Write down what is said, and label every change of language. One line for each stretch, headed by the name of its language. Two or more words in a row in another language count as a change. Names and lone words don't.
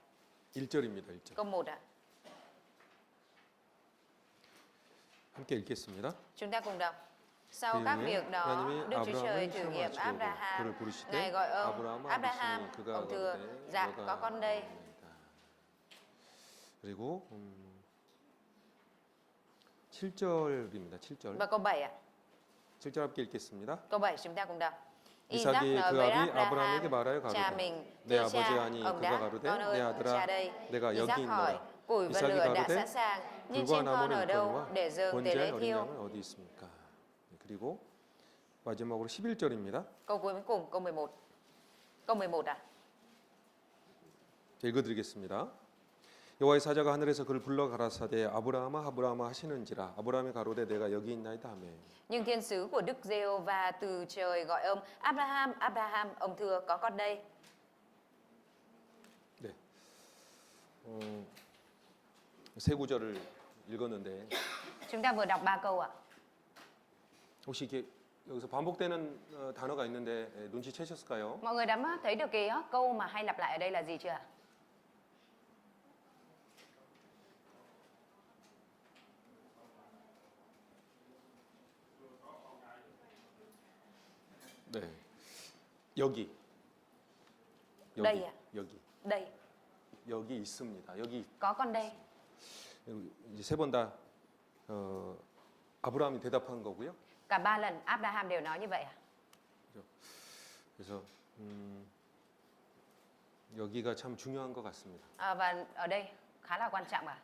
Korean: 1절입니다. 1절.
Vietnamese: Câu 1 ạ.
Korean: 함께 읽겠습니다.
Vietnamese: Chúng ta cùng đọc. Sau các việc đó, Đức Chúa Trời thử nghiệm Abraham. Ngài gọi ông Abraham, ông thưa, dạ có con đây.
Korean: 그리고 7절입니다. 7절.
Vietnamese: Và câu 7 ạ.
Korean: 7절 함께 읽겠습니다.
Vietnamese: Câu 7 chúng ta cùng đọc.
Korean: 이삭이
Vietnamese: nói
Korean: 그
Vietnamese: với
Korean: 아비 아브라함에게 말하여
Vietnamese: cha
Korean: 가로되
Vietnamese: mình,
Korean: 내
Vietnamese: thưa
Korean: 아버지
Vietnamese: cha,
Korean: 아니
Vietnamese: ông
Korean: 그가
Vietnamese: đã,
Korean: 가로되
Vietnamese: con
Korean: 내
Vietnamese: ơi,
Korean: 아들아
Vietnamese: cha đây.
Korean: 내가 여기
Vietnamese: Isaac hỏi,
Korean: 있노라
Vietnamese: củi và
Korean: 이삭이
Vietnamese: lửa đã
Korean: 가로되
Vietnamese: sẵn sàng, nhưng
Korean: 불과
Vietnamese: trên con
Korean: 나무는
Vietnamese: ở đâu
Korean: 있거니와
Vietnamese: để dâng tế
Korean: 번제
Vietnamese: lễ
Korean: 어린
Vietnamese: thiêu?
Korean: 양은 어디 있습니까? 그리고 마지막으로 11절입니다.
Vietnamese: Câu cuối cùng, câu 11. Câu 11 ạ.
Korean: 읽어드리겠습니다. 여호와의 사자가 하늘에서 그를 불러 가라사대 아브라함아 아브라함아 하시는지라 아브라함이 가로되 내가 여기 있나이다 하매
Vietnamese: Nhưng thiên sứ của Đức Giê-hô-va từ trời gọi ông Abraham, Abraham, ông thưa có con đây.
Korean: 네. 세 구절을 읽었는데
Vietnamese: Chúng ta vừa đọc 3 câu ạ.
Korean: 혹시 이게 여기서 반복되는 단어가 있는데 눈치채셨을까요?
Vietnamese: Mọi người đã thấy được cái câu mà hay lặp lại ở đây là gì chưa ạ?
Korean: 네. 여기.
Vietnamese: đây ạ.
Korean: 여기.
Vietnamese: Đây.
Korean: 여기 있습니다. 여기
Vietnamese: Có con đây.
Korean: 이제 세 번 다 아브라함이 대답한 거고요.
Vietnamese: Cả 3 lần Abraham đều nói như vậy à?
Korean: 그래서 여기가 참 중요한 것 같습니다.
Vietnamese: Và ở đây khá là quan trọng à?